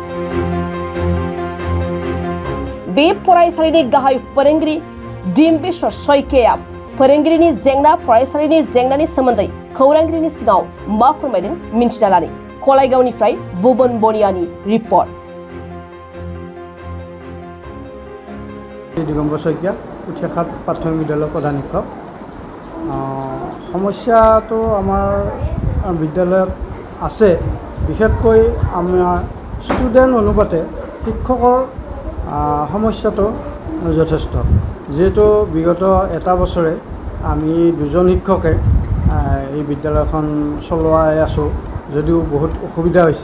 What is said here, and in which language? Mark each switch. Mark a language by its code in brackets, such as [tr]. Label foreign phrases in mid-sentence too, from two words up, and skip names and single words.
[brx] बे फरायसालिनि गाहाय फोरोंगिरि डिम्बेश्वर सयकेया फोरोंगिरिनि जेंना फरायसालिनि जेंनानि सोमोन्दै खौरांगिरिनि सिगाङाव मा फोरमायदों मिन्थिना लानि। कलाइगावनिफ्राय भुबन बनियानि रिपर्ट। दिगम्बर शइकिया पुटियाकाट प्राथमिक विद्यालय प्रधान शिक्षक। [as] समस्याটো আমাৰ বিদ্যালয়ত আছে, বিশেষকৈ আমাৰ ষ্টুডেণ্ট অনুপাতে শিক্ষকৰ সমস্যাটো যথেষ্ট। যিহেতু বিগত এটা বছৰে আমি 2জন শিক্ষকে এই বিদ্যালয়খন চলাই আছোঁ, যদিও বহুত অসুবিধা হৈছে।